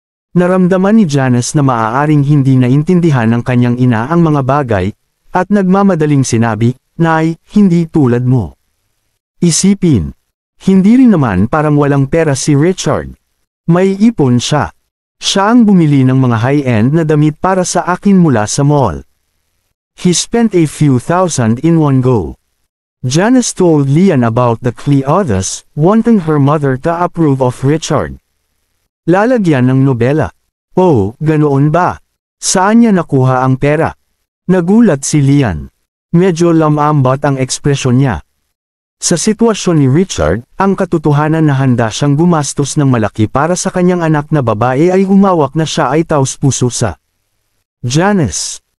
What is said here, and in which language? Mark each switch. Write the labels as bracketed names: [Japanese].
[Filipino] Naramdaman ni Janice na maaaring hindi naintindihan ng kanyang ina ang mga bagay, at nagmamadaling sinabi, Nay, hindi tulad mo. Isipin. Hindi rin naman parang walang pera si Richard. May ipon siya. Siya ang bumili ng mga high-end na damit para sa akin mula sa mall. [English] He spent a few thousand in one go. Janice told Lian about the Cleothas, wanting her mother to approve of Richard. [Filipino] Lalagyan ng nobela. Oh, ganoon ba? Saan niya nakuha ang pera? Nagulat si Lian. Medyo lamambat ang ekspresyon niya. Sa sitwasyon ni Richard, ang katotohanan na handa siyang gumastos ng malaki para sa kanyang anak na babae ay humawak na siya ay taos-puso sa Janice.